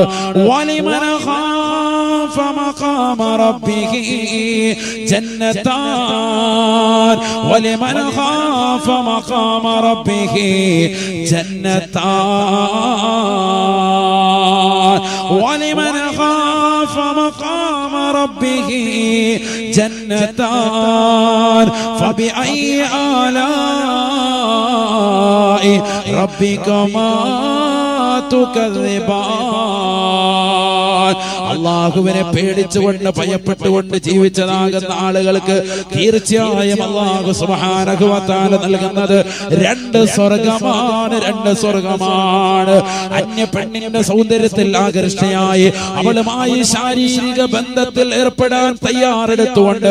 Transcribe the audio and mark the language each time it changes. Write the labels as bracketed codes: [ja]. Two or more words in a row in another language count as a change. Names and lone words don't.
[ar] ولمن خاف مقام ربه جنتان، ولمن خاف مقام ربه جنتان، ولمن خاف مقام ربه جنتان فبأي آلاء ربكما تكذبان. [ml] അള്ളാഹുവിനെ പേടിച്ചുകൊണ്ട് ഭയപ്പെട്ടുകൊണ്ട് ജീവിച്ചതാകുന്ന ആളുകൾക്ക് തീർച്ചയായും [ar] الله سبحانه وتعالى [ml] നൽകുന്നത് രണ്ട് സ്വർഗമാണ്. അന്യ പെണ്ണിന്റെ സൗന്ദര്യത്തിൽ ആകർഷണയായി അവളുമായി ശാരീരിക ബന്ധത്തിൽ ഏർപ്പെടാൻ തയ്യാറെടുത്തുകൊണ്ട്